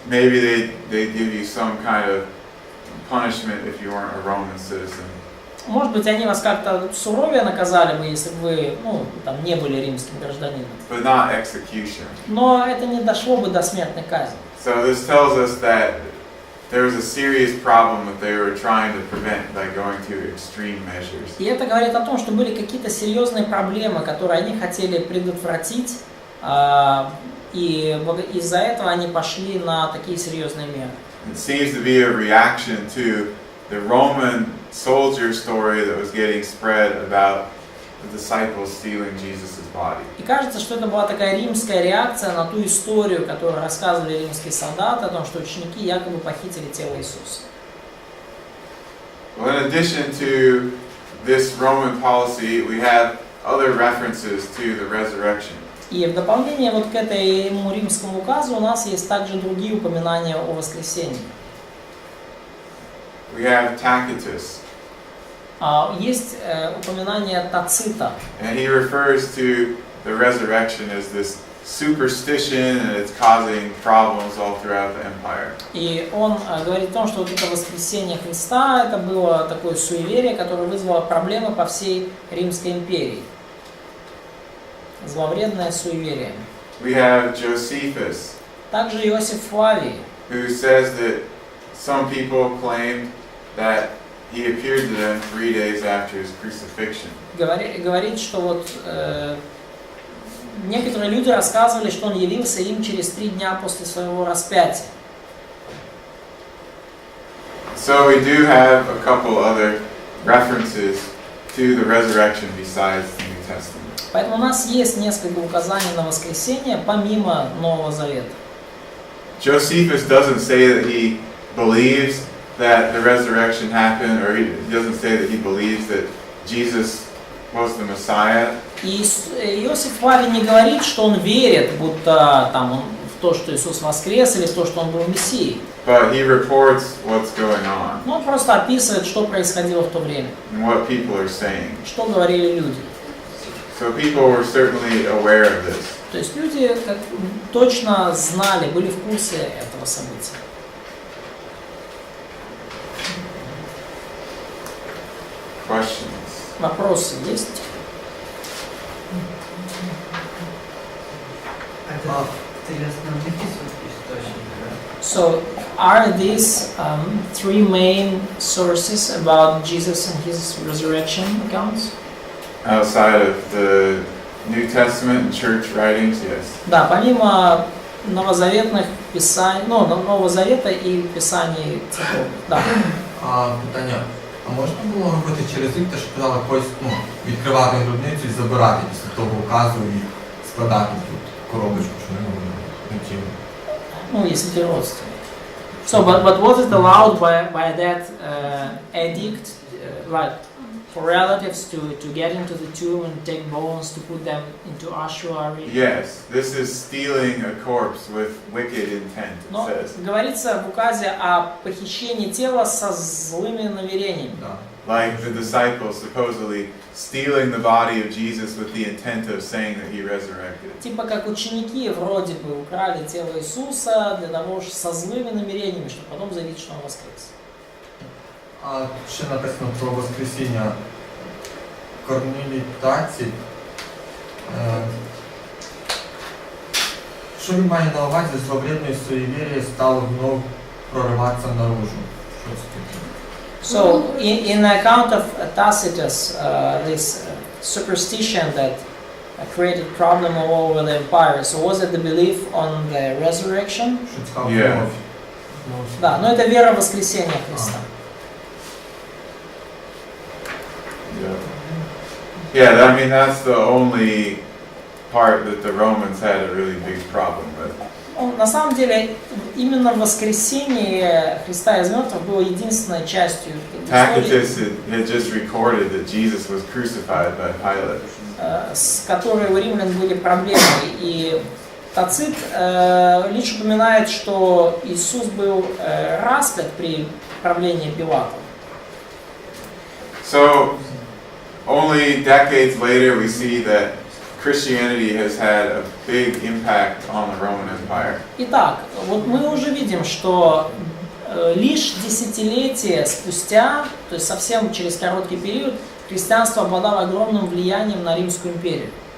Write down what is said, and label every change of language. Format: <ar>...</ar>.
<en>Maybe they'd give you some kind of punishment if you weren't a Roman citizen.</en> <ru>Может быть, они вас как-то суровее наказали бы, если бы вы не были римским гражданином.</ru> <en>But not execution.</en> <ru>Но это не дошло бы до смертной казни.</ru> <en>So this tells us that there was a serious problem that they were trying to prevent by going to extreme measures.</en> <ru>И это говорит о том, что были какие-то серьезные проблемы, которые они хотели предотвратить, и из-за этого они пошли на такие серьезные меры.</ru> <en>It seems to be a reaction to the Roman soldier story that was getting spread about the disciples stealing Jesus' body.</en> <ru>И кажется, что это была такая римская реакция на ту историю, которую рассказывали римские солдаты о том, что ученики якобы похитили тело Иисуса.</ru> <en>Well, in addition to this Roman policy, we have other references to the resurrection.</en> <ru>И в дополнение к этому римскому указу у нас есть также другие упоминания о воскресении.</ru> <en>We have Tacitus.</en> <ru>Есть упоминание Тацита.</ru> <en>And he refers to the resurrection as this superstition, and it's causing problems all throughout the empire.</en> <ru>И он говорит о том, что это воскресение Христа, это было такое суеверие, которое вызвало проблемы по всей Римской империи. Зловредное суеверие.</ru> <en>We have Josephus,</en> <ru>Также Иосиф Флавий,</ru> <en>who says that some people claimed that he appeared to them 3 days after his crucifixion.</en> <ru>говорит, что некоторые люди рассказывали, что он явился им через 3 дня после своего распятия.</ru> <en>So we do have a couple other references to the resurrection besides the New Testament.</en> <ru>Поэтому у нас есть несколько указаний на воскресение, помимо Нового Завета.</ru> <en>Josephus doesn't say that he believes that the resurrection happened, or he doesn't say that he believes that Jesus was the Messiah.</en> <ru>И Иосиф Флавий не говорит, что он верит, будто в то, что Иисус воскрес, или в то, что он был Мессией.</ru> <en>But he reports what's going on.</en> <ru>Но он просто описывает, что происходило в то время,</ru> <en>And what people are saying.</en> <ru>что говорили люди.</ru> <en>So people were certainly aware of this.</en> <ru>То есть люди точно знали, были в курсе этого события.</ru> <en>Questions?</en> <ru>Вопросы есть? Это три основных источника.</ru> <en>So, are these 3 main sources about Jesus and his resurrection accounts? Outside of the New Testament and church writings, yes.</en> <ru>Да, помимо новозаветных писаний, Нового Завета и писаний церковных, да.</ru> <uk>Питання. А можна було робити через рік те, що казали, відкривати гробницю і забирати після того указу і складати тут коробочку, що не тіло?</uk> <ru>Ну, если ты родственник.</ru> <en>So, but was it allowed by that edict, like for relatives to get into the tomb and take bones to put them into ossuary? Yes, this is stealing a corpse with wicked intent, it</en> <ru>Но</ru> <en>says.</en> <ru>говорится в указе о похищении тела со злыми намерениями. Да.</ru> <en>Like the disciples supposedly stealing the body of Jesus with the intent of saying that he resurrected.</en> <ru>Типа как ученики вроде бы украли тело Иисуса для того, чтобы со злыми намерениями, чтобы потом заявить, что он воскрес.</ru> <uk>А ще написано про Воскресіння. Корнилій таці. Що він має на увазі, зловредної суєвір'я стало</uk> <ru>вновь</ru> <uk>прориватися</uk> <ru>наружу?</ru> <uk>Що це таке?</uk> <en>So, in the account of Tacitus, this superstition that created problem all over the empire. So, was it the belief on the resurrection?</en> <uk>Що це стало</uk> <en>Yeah.</en> <ru>вновь? Да, но это вера в воскресение Христа.</ru> <en>Yeah, I mean that's the only part that the Romans had a really big problem with.</en> <ru>Ну, на самом деле, именно воскресение Христа из мертвых было единственной частью истории,</ru> <en>Tacitus had just recorded that Jesus was crucified by Pilate.</en> <ru>с которой у римлян были проблемы. И Тацит лишь упоминает, что Иисус был распят при правлении Пилата.</ru> <en>So only decades later we see that Christianity has had a big impact on the Roman Empire.</en> <ru>Итак, вот мы уже видим, что лишь десятилетия спустя, то есть совсем через короткий период, христианство обладало огромным влиянием на Римскую империю.</ru>